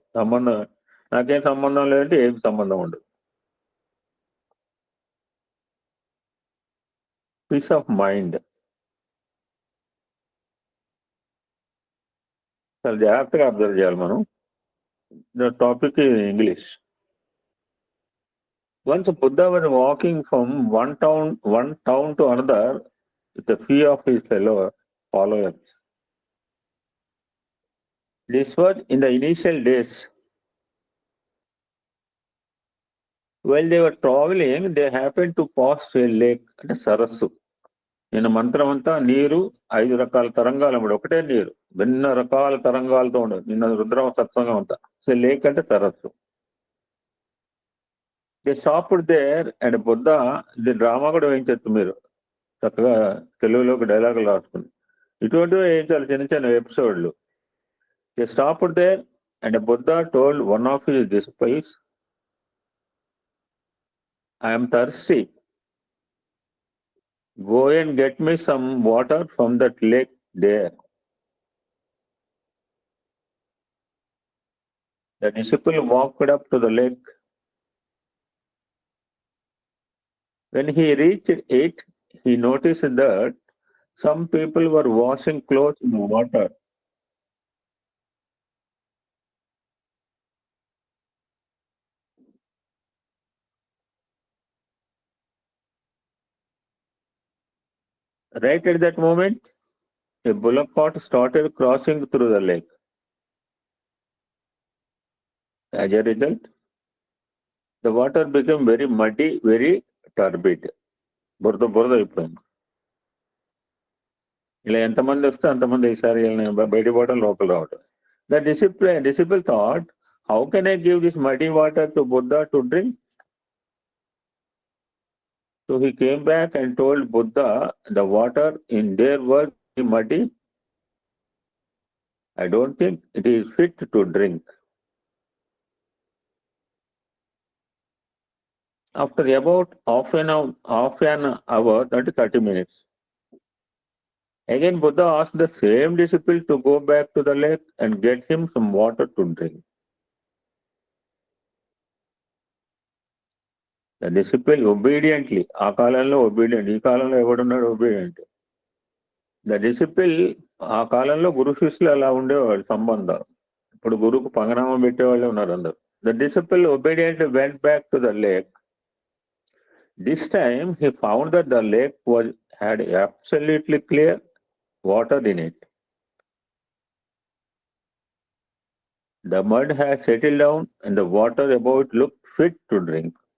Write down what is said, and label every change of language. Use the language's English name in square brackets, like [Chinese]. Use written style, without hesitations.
[Telugu] సంబంధం నాకేం సంబంధం లేదంటే ఏం సంబంధం ఉండదు. [English] Peace of mind. [Telugu] చాలా జాగ్రత్తగా అబ్జర్వ్ చేయాలి మనం. [English] The topic English. Once Buddha was walking from one town to another with the few of his fellow followers. This was in the initial days. While they were traveling, they happened to pass a lake [Telugu] అంటే సరస్సు. నేను మంత్రం అంతా నీరు 5 రకాల తరంగాలు అన్నమాట. ఒకటే నీరు భిన్న రకాల తరంగాలతో ఉండదు. నిన్న రుద్రం సత్సంగం అంతా. సో లేక్ అంటే సరస్సు. [English] they stopped there and Buddha [Telugu] ఇది డ్రామా కూడా వేయించచ్చు మీరు చక్కగా తెలుగులోకి డైలాగులు రాసుకుని. ఇటువంటివి వేయించాలి చిన్న చిన్న ఎపిసోడ్లు. [English] They stopped there and Buddha told one of his disciples, I am thirsty. Go and get me some water from that lake there. The disciple walked up to the lake. When he reached it, he noticed that some people were washing clothes in water. Right at that moment, a bullock cart started crossing through the lake. As a result, the water became very muddy, very turbid. [Telugu] బురద అయిపోయింది. ఇలా ఎంతమంది వస్తే అంతమంది ఈసారి బయటపడడం లోపల రావటం. [English] The disciple thought, how can I give this muddy water to Buddha to drink? So he came back and told Buddha, the water in there was muddy. I don't think it is fit to drink. After about half an hour, 30 minutes, again Buddha asked the same disciple to go back to the lake and get him some water to drink. The disciple obediently, [Telugu] ఆ కాలంలో [English] obedient, [Telugu] ఈ కాలంలో ఎవడున్నాడు [English] obedient. The disciple [Telugu] ఆ కాలంలో గురు శిష్యులు అలా ఉండేవాడు సంబంధం. ఇప్పుడు గురుకు పంగనామం పెట్టేవాళ్ళే ఉన్నారు అందరు. [English] The disciple obediently went back to the lake. This time he found that the lake had absolutely clear water in it. The mud had settled down and the water about looked fit to drink.